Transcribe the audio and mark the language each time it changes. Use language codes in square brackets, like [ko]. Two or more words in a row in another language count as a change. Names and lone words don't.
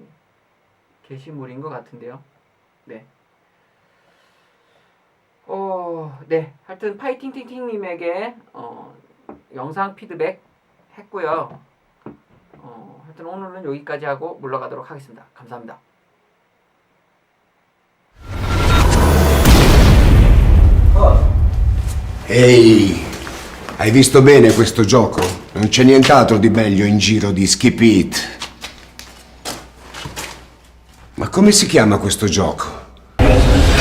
[ko] 게시물인 것 같은데요. 네. 네. 하여튼 파이팅팅팅님에게 영상 피드백 했고요. 하여튼 오늘은 여기까지 하고 물러가도록 하겠습니다. 감사합니다. [it] Ehi, hai visto bene questo gioco? Non c'è nient'altro di meglio in giro di Skip It. Ma come si chiama questo gioco?